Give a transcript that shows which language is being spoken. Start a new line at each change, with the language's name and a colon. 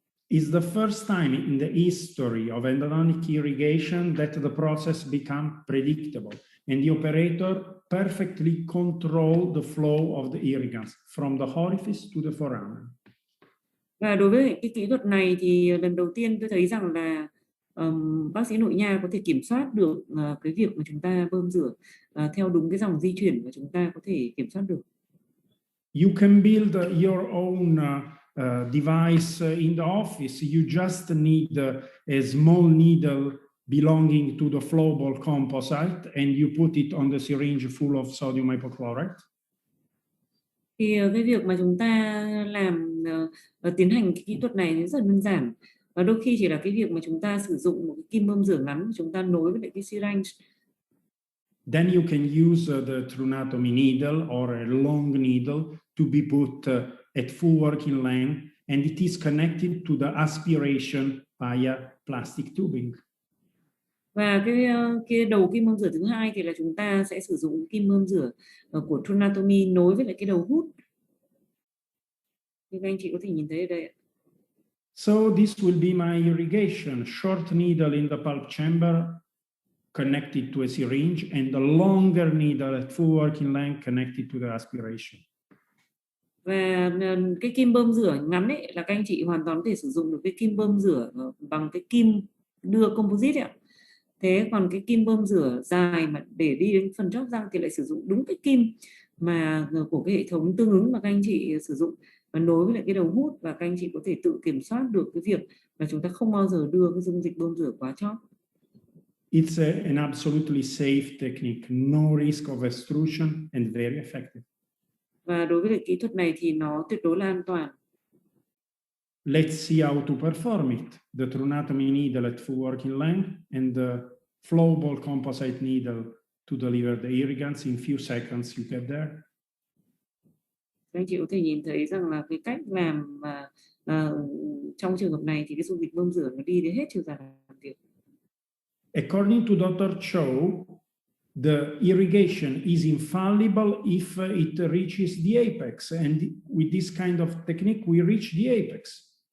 English: It's the first time in the history of endodontic irrigation that the process became predictable and the operator perfectly controlled the flow of the irrigants from the orifice to the foramen.
Vietnamese: Và đối với cái kỹ thuật này thì lần đầu tiên tôi thấy rằng là bác sĩ nội nha có thể kiểm soát được cái việc mà chúng ta bơm rửa theo đúng cái dòng di chuyển mà chúng ta có thể kiểm soát được.
English: You can build your own device in the office. You just need a small needle belonging to the flowable composite and you put it on the syringe full of sodium hypochlorite.
Vietnamese: Thì cái việc mà chúng ta làm tiến hành cái kỹ thuật này rất là đơn giản, và đôi khi chỉ là cái việc mà chúng ta sử dụng một cái kim bơm rửa ngắn, chúng ta nối với lại cái syringe.
English: then you can use the true anatomy needle or a long needle to be put at full working length, and it is connected to the aspiration via plastic tubing.
Vietnamese: Và cái đầu kim bơm rửa thứ hai thì là chúng ta sẽ sử dụng kim bơm rửa của true anatomy nối với lại cái đầu hút. Như các anh chị có thể nhìn thấy ở đây.
English: So this will be my irrigation, short needle in the pulp chamber connected to a syringe, and a longer needle at full working length connected to the aspiration.
Vietnamese: Và cái kim bơm rửa ngắn ấy là các anh chị hoàn toàn có thể sử dụng được cái kim bơm rửa bằng cái kim đưa composite ạ. Thế còn cái kim bơm rửa dài mà để đi đến phần chóp răng thì lại sử dụng đúng cái kim mà của cái hệ thống tương ứng mà các anh chị sử dụng và nối với lại cái đầu hút, và các anh chị có thể tự kiểm soát được cái việc là chúng ta không bao giờ đưa cái dung dịch bơm rửa quá chóp.
English: It's an absolutely safe technique, no risk of extrusion and very effective.
Vietnamese: Và đối với lại kỹ thuật này thì nó tuyệt đối là an toàn.
English: Let's see how to perform it. The true anatomy needle at full working length and the flowable composite needle to deliver the irrigants. In few seconds you get there.
Vietnamese: Các anh chị có thể nhìn thấy rằng là cái cách làm mà trong trường hợp này thì cái dung dịch bơm rửa nó đi đến hết chiều dài làm việc.
English: According to Dr. Cho, the irrigation is infallible if it reaches the apex, and with this kind of technique we reach the apex.